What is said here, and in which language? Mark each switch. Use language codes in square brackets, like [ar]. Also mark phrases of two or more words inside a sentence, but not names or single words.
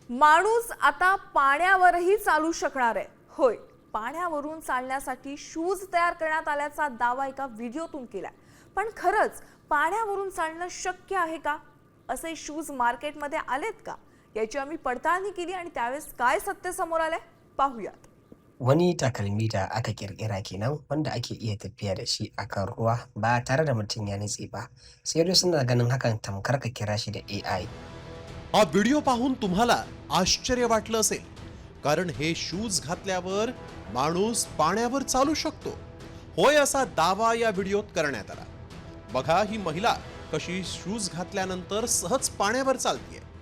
[mr] माणूस आता पाण्यावरही चालू शकणार आहे। होय, पाण्यावरून चालण्यासाठी शूज तयार करण्यात आल्याचा दावा एका व्हिडिओतून केला। पण खरंच पाण्यावरून चालणं शक्य आहे का? असे शूज मार्केटमध्ये आलेत का? याची आम्ही पडताळणी केली आणि त्यावेळेस काय सत्य समोर आले पाहूयात। [ha] Wani takalmi da aka ƙirƙira kenan wanda ake iya tafiya da shi a kan ruwa ba tare da mutum ya nutse ba. Sai dai suna ganin hakan tamkar ka kira shi da AI. [mr] हा व्हिडिओ पाहून तुम्हाला आश्चर्य वाटलं असेल, कारण हे शूज घातल्यावर माणूस पाण्यावर चालू शकतो। होय, असा दावा या व्हिडिओत करण्यात आला। बघा ही महिला कशी शूज घातल्यानंतर सहज पाण्यावर चालतेय।